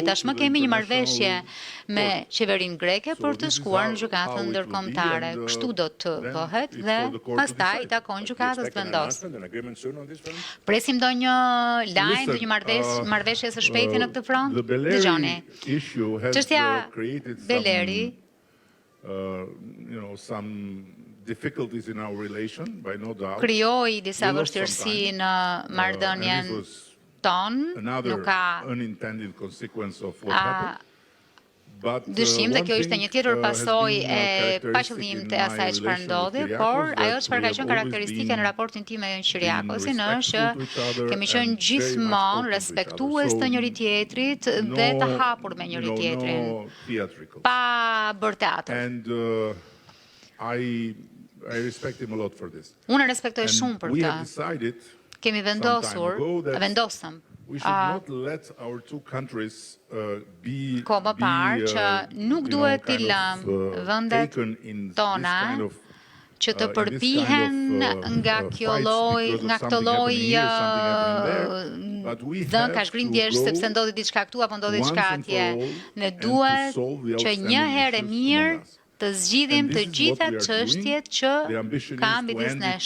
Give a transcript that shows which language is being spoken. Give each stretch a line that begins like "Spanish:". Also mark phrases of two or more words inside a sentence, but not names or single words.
Albanian: Tashmë kemi një marrëveshje me qeverinë greke për të shkuar në gjykatën ndërkombëtare. Kështu do të bëhet dhe pastaj i takon gjykatës të vendosë. Presim ndonjë lajm, ndonjë marrëveshje së shpejti në këtë front? Dëgjoni. Çështja Beleri
English: some difficulties in our relation, by no doubt.
Albanian: Krijoi disa vështirësi në marrëdhënien tonë, nuk ka
English: unintended consequence of what happened.
Albanian: Dyshim dhe kjo ishte një tjetër pasojë e paqëllim të asaj çfarë ndodhi, por ajo çfarë ka qenë karakteristike në raportin tim me Kyriakosin është që kemi qenë gjithmonë respektues të njëri tjetrit dhe të hapur me njëri tjetrin, pa bërë teatr.
English: I respect him a lot for this.
Albanian: Unë e respektoj shumë për
English: We
Albanian: këtë.
English: have decided
Albanian: Kemi vendosëm
English: we should not let our two countries be
Albanian: ko më parë që nuk duhet t'i lëmë vendet tona që të përpihen nga këtë lloj ka shgrindjesh sepse ndodhi diçka këtu apo ndodhi diçka atje. Ne duhet që një herë e mirë të zgjidhim të gjitha çështjet që kanë midis nesh.